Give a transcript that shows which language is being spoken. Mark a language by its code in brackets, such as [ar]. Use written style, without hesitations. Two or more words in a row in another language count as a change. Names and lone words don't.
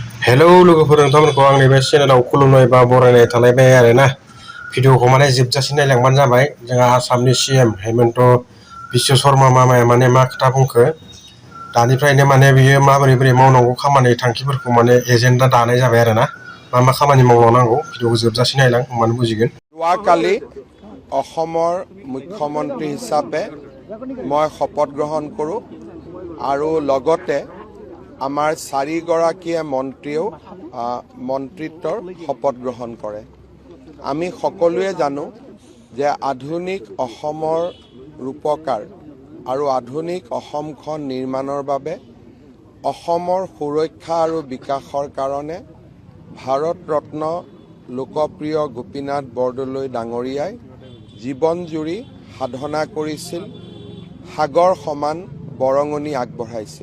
[brx] हेलौ लोगोफोर नोंथांमोनखौ आंनि बे चेनेलाव खुलुमनाय बा बरायनाय थालायबाय आरोना भिडिअखौ माने जोबजासिम नायलांबानो जाबाय। जोंहा आसामनि सीएम हेमन्त बिश्व शर्मा मामाया माने मा खोथा बुंखो दानिफ्रायनो माने बियो माबोरै मावनांगौ खामानि थांखिफोरखौ माने एजेन्डा दानाय जाबाय आरोना मा खामानि मावलांनांगौ भिडिअखौ जोबजासिम नायलां होमबानो बुजिगोन। [as] যোৱাকালি অসমৰ মুখ্যমন্ত্ৰী হিচাপে মই শপত গ্ৰহণ কৰোঁ আৰু লগতে আমাৰ 4গৰাকীয়ে মন্ত্ৰীয়েও মন্ত্ৰিত্বৰ শপত গ্ৰহণ কৰে। আমি সকলোৱে জানো যে আধুনিক অসমৰ ৰূপকাৰ আৰু আধুনিক অসমখন নিৰ্মাণৰ বাবে অসমৰ সুৰক্ষা আৰু বিকাশৰ কাৰণে ভাৰত ৰত্ন লোকপ্ৰিয় গোপীনাথ বৰদলৈ ডাঙৰীয়াই জীৱন জুৰি সাধনা কৰিছিল, সাগৰ সমান বৰঙণি আগবঢ়াইছিল।